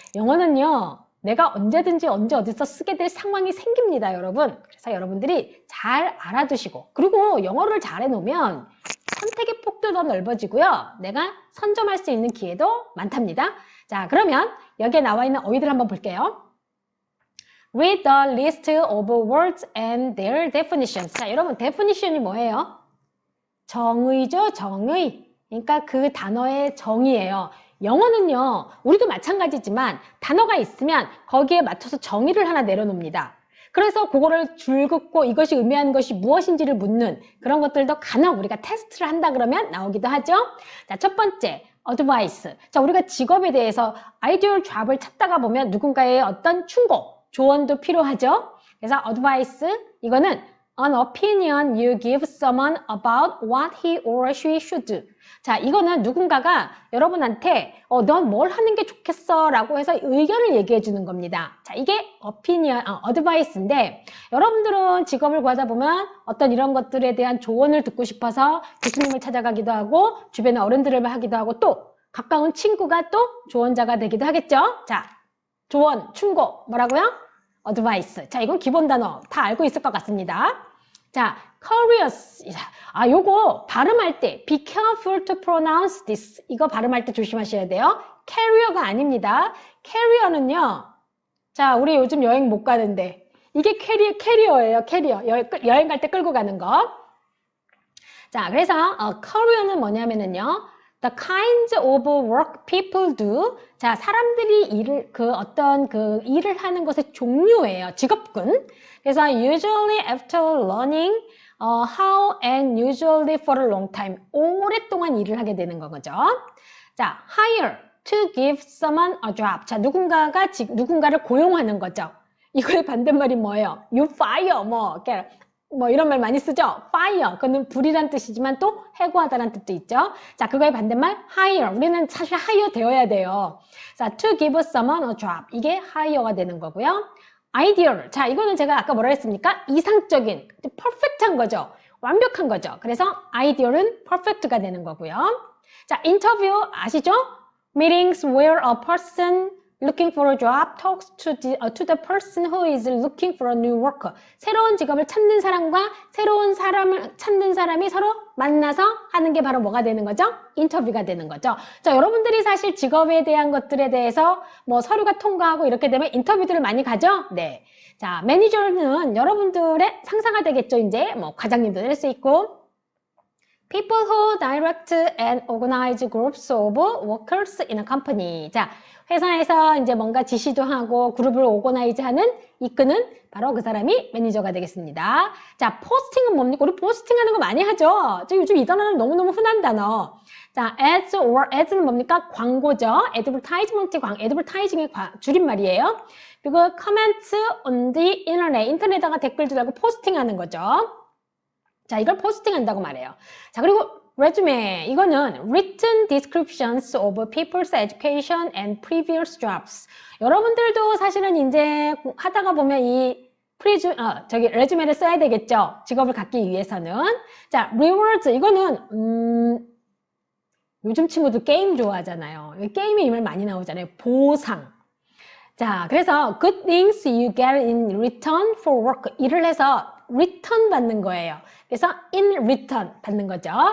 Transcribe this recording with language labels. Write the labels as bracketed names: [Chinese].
[Korean] 영어는요, 내가 언제든지 언제 어디서 쓰게 될 상황이 생깁니다, 여러분. 그래서 여러분들이 잘 알아두시고 그리고 영어를 잘 해놓으면 선택의 폭도 더 넓어지고요. 내가 선점할 수 있는 기회도 많답니다. 자, 그러면 여기에 나와 있는 어휘들 한번 볼게요. [English] Read the list of words and their definitions. [Korean] 자, 여러분 definition이 뭐예요? 정의죠, 정의. 그러니까 그 단어의 정의예요. 영어는요, 우리도 마찬가지지만 단어가 있으면 거기에 맞춰서 정의를 하나 내려놓습니다. 그래서 그거를 줄긋고 이것이 의미하는 것이 무엇인지를 묻는 그런 것들도 간혹 우리가 테스트를 한다 그러면 나오기도 하죠. 자, 첫 번째, advice. 자, 우리가 직업에 대해서 아이디얼 잡을 찾다가 보면 누군가의 어떤 충고, 조언도 필요하죠. 그래서 advice, 이거는 [English] an opinion you give someone about what he or she should do. [Korean] 자, 이거는 누군가가 여러분한테 넌 뭘 하는 게 좋겠어 라고 해서 의견을 얘기해 주는 겁니다. 자, 이게 opinion, advice인데 여러분들은 직업을 구하다 보면 어떤 이런 것들에 대한 조언을 듣고 싶어서 교수님을 찾아가기도 하고 주변의 어른들을 하기도 하고 또 가까운 친구가 또 조언자가 되기도 하겠죠. 자, 조언, 충고 뭐라고요? advice. 자, 이건 기본 단어 다 알고 있을 것 같습니다. [English] 자, curious. [Korean] 요거 발음할 때 [English] be careful to pronounce this. [Korean] 이거 발음할 때 조심하셔야 돼요. carrier가 아닙니다. carrier는요. 자, 우리 요즘 여행 못 가는데 이게 캐리어예요. 캐리어. 여행 갈 때 끌고 가는 거. 자, 그래서 carrier는 뭐냐면은요. [English] The kinds of work people do. [Korean] 자, 사람들이 일을 일을 하는 것의 종류예요. 직업군. [English] 그래서 usually after learning how and usually for a long time. [Korean] 오랫동안 일을 하게 되는 거죠. [English] 자, hire to give someone a job. [Korean] 자, 누군가를 고용하는 거죠. 이거의 반대말이 뭐예요? [English] You fire [Korean] 뭐 이런 말 많이 쓰죠? fire, 그거는 불이란 뜻이지만 또 해고하다라는 뜻도 있죠. 자, 그거의 반대말 hire. 우리는 사실 hire 되어야 돼요. [English] 자, to give someone a job. [Korean] 이게 hire가 되는 거고요. [English] ideal. [Korean] 자, 이거는 제가 아까 뭐라 했습니까? 이상적인, perfect한 거죠. 완벽한 거죠. 그래서 ideal은 perfect가 되는 거고요. 자, interview 아시죠? [English] meetings where a person looking for a job talks to the person who is looking for a new worker. [Korean] 새로운 직업을 찾는 사람과 새로운 사람을 찾는 사람이 서로 만나서 하는 게 바로 뭐가 되는 거죠? 인터뷰가 되는 거죠. 자, 여러분들이 사실 직업에 대한 것들에 대해서 뭐 서류가 통과하고 이렇게 되면 인터뷰들을 많이 가죠? 네. 자, 매니저는 여러분들의 상사가 되겠죠. 이제 뭐 과장님도 될 수 있고. [English] People who direct and organize groups of workers in a company. [Korean] 자, 회사에서 이제 뭔가 지시도 하고 그룹을 오거나이즈하는 이끄는 바로 그 사람이 매니저가 되겠습니다. 자, 포스팅은 뭡니까? 우리 포스팅 하는 거 많이 하죠? 저 요즘 이 단어는 너무너무 흔한 단어. 자, ads or ads는 뭡니까? 광고죠. advertising의 줄임말이에요. [English] 그리고 comments on the internet. [Korean] 인터넷에다가 댓글도 달고 포스팅하는 거죠. 자, 이걸 포스팅한다고 말해요. 자, 그리고 resume. 이거는 [English] written descriptions of people's education and previous jobs. [Korean] 여러분들도 사실은 이제 하다가 보면 이 레주메를 써야 되겠죠. 직업을 갖기 위해서는. 자, rewards. 이거는 요즘 친구들 게임 좋아하잖아요. 게임에 이말 많이 나오잖아요. 보상. 자, 그래서 [English] good things you get in return for work. [Korean] 일을 해서 return 받는 거예요. 그래서 in return 받는 거죠.